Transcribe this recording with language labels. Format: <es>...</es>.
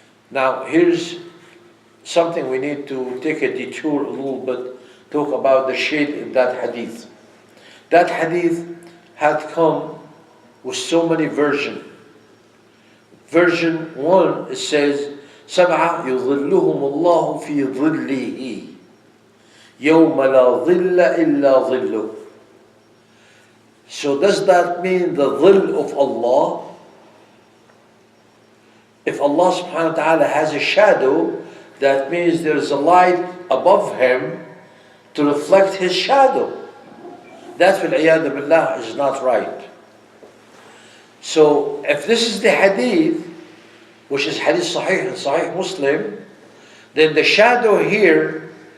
<en>Now here's something we need to take a detour a little bit, talk about the shade in that hadith. That hadith had come with so many versions. Version 1, it says,</en> <ar>سَبْعَةٌ يُظِلُّهُمُ اللَّهُ فِي ظِلِّهِ يَوْمَ لَا ظِلَّ إِلَّا ظِلُّهُ.</ar> <en>So does that mean the dhill of Allah? If Allah subhanahu wa ta'ala has a shadow, that means there is a light above Him to reflect His shadow. That, wal-iyadu billah, is not right. So if this is the hadith, which is hadith sahih and sahih Muslim, then the shadow here</en>